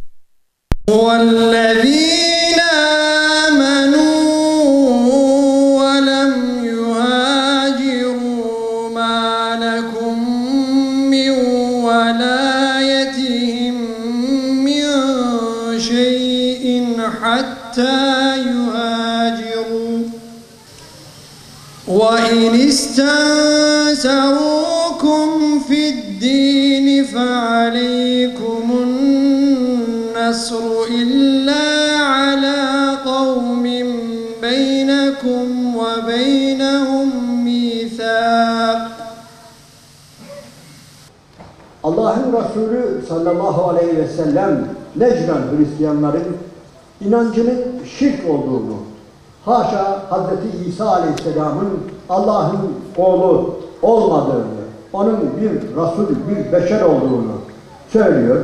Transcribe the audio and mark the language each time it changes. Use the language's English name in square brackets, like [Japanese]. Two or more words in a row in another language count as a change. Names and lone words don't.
[Arabic] والذين آمنوا ولم يهاجروا ما لكم من ولايتهم من شيء حتى يهاجروا. وَإِنِ اسْتَنْصَرُوكُمْ فِي الدِّينِ فَعَلَيْكُمُ النَّصْرُ إِلَّا عَلَى قَوْمٍ بَيْنَكُمْ وَبَيْنَهُمْ مِيثَاقٌ. [Turkish] Allah'ın Resulü [Arabic] صلى الله عليه وسلم [Turkish] Necran Hristiyanların inancının şirk olduğunu, haşa Hazreti İsa Aleyhisselam'ın Allah'ın oğlu olmadığını, onun bir Resul, bir beşer olduğunu söylüyor.